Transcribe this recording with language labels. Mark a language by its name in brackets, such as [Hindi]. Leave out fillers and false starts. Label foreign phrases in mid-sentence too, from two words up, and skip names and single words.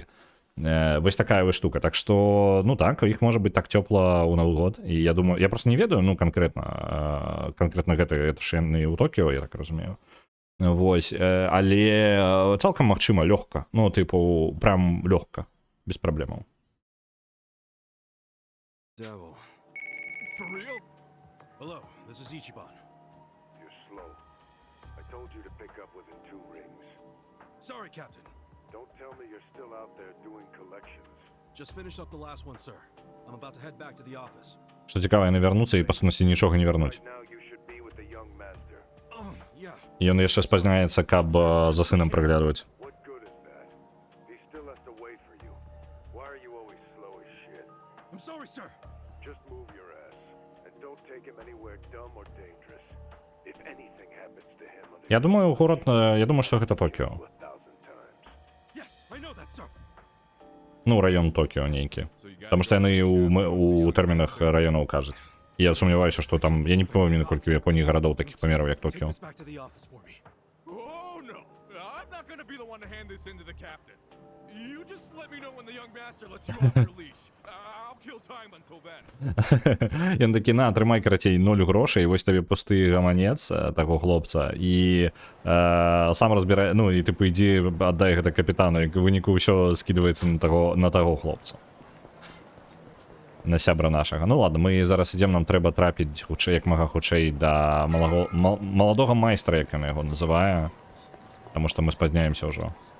[Belarusian] Вось такая вось штука. Так што, ну так, іх можа быць так цёпла ў Новы год. І я думаю, я просто не ведаю, ну канкрэтна гэта ж яны ў Токіо, я так разумею. Вось, але цалкам магчыма лёгка. Ну, тыпу, прям лёгка, без праблемаў. [English] Devil. For real? Hello, this is Ichiban. You're slow. I told you to pick up within 2 rings. Sorry, Captain. Don't tell me you're still out there doing collections. Just finished up the last one, sir. I'm about to head back to the office. [Belarusian] Што цікава, яны вярнуцца і па сутнасці нічога не вярнуць. [English] Right now you should be with the young master. Yeah. [Belarusian] Ён яшчэ спазняецца, каб за сынам праглядваць. [English] What good is that? He still has to wait for you. Why are you always slow as shit? I'm sorry, sir. Just move your ass and don't take him anywhere dumb or dangerous. If anything happens to him on the [Belarusian] Я думаю, горад, я думаю, што гэта Токіо. [English] 1,000 times. Yes, I know that, sir. [Belarusian] Ну, раён Токіо нейкі. Таму што яны у тэрмінах раёнаў кажуць. Я сумняваюся, што там, я не памятаю, наколькі у Японіі гарадоў такіх памераў, як [English] Take [Belarusian] Токіо. [English] this back to the office for me. Oh no! I'm not gonna be the one to hand this in to the captain. You just let me know when the young master lets you off your leash. I'll kill time until then. [Belarusian] Ён такі, на, трымай, карацей, 0 грошай, вось табе пусты гаманец таго хлопца, і сам разбірай, ну, і тыпу, ідзі, аддай гэта капітану, і ў выніку ўсё скідваецца на таго хлопца. На сябра нашага. Ну ладно, мы зараз ідзем, нам трэба трапіць хутчэй, як мага хутчэй, да маладога майстра, як яна яго называе, таму што мы спазняемся ўжо.